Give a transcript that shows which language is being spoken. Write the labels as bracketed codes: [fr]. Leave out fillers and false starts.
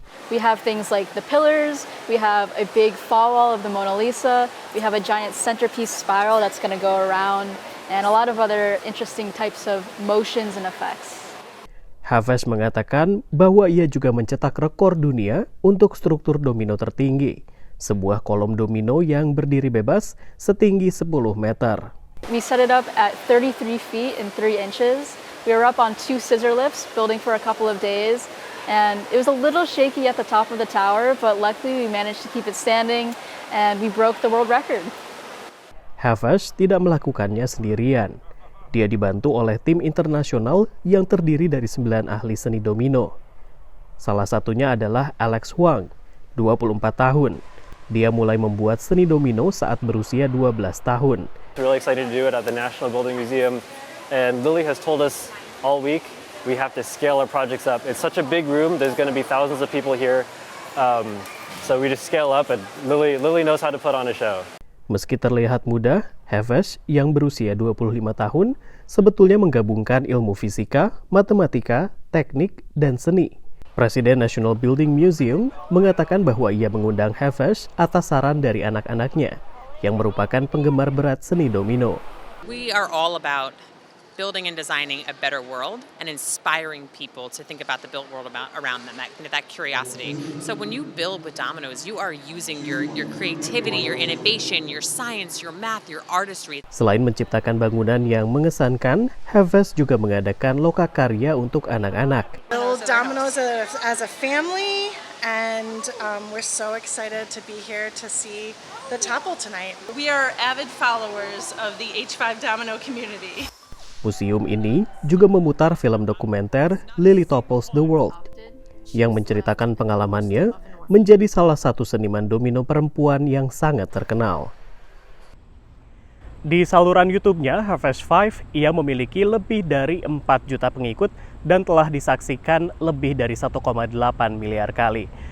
[en] We have things like the pillars, we have a big fall wall of the Mona Lisa, we have a giant centerpiece spiral that's going to go around, and a lot of other interesting types of motions and effects. [id] Havas mengatakan bahwa ia juga mencetak rekor dunia untuk struktur domino tertinggi, sebuah kolom domino yang berdiri bebas setinggi 10 meter. [en] We set it up at 33 feet and 3 inches. We were up on 2 scissor lifts, building for a couple of days, and it was a little shaky at the top of the tower, but luckily we managed to keep it standing, and we broke the world record. [id] Havas tidak melakukannya sendirian. Dia dibantu oleh tim internasional yang terdiri dari 9 ahli seni domino. Salah satunya adalah Alex Huang, 24 tahun. Dia mulai membuat seni domino saat berusia 12 tahun. [en] We're really excited to do it at the National Building Museum. And Lily has told us all week we have to scale our projects up. It's such a big room. There's going to be thousands of people here. So we just scale up, and Lily knows how to put on a show. [id] Meski terlihat muda, Havas yang berusia 25 tahun sebetulnya menggabungkan ilmu fisika, matematika, teknik, dan seni. Presiden National Building Museum mengatakan bahwa ia mengundang Havas atas saran dari anak-anaknya yang merupakan penggemar berat seni domino. [en] We are all about building and designing a better world and inspiring people to think about the built world around them, that curiosity. So when you build with dominoes, you are using your creativity, your innovation, your science, your math, your artistry. [id] Selain menciptakan bangunan yang mengesankan, Havas juga mengadakan lokakarya untuk anak-anak. [en] Build dominoes as a family, and we're so excited to be here to see the topple tonight. We are avid followers of the H5 Domino community. [id] Museum ini juga memutar film dokumenter Lily Topples the World yang menceritakan pengalamannya menjadi salah satu seniman domino perempuan yang sangat terkenal. Di saluran YouTube-nya, Harvest 5, ia memiliki lebih dari 4 juta pengikut dan telah disaksikan lebih dari 1,8 miliar kali.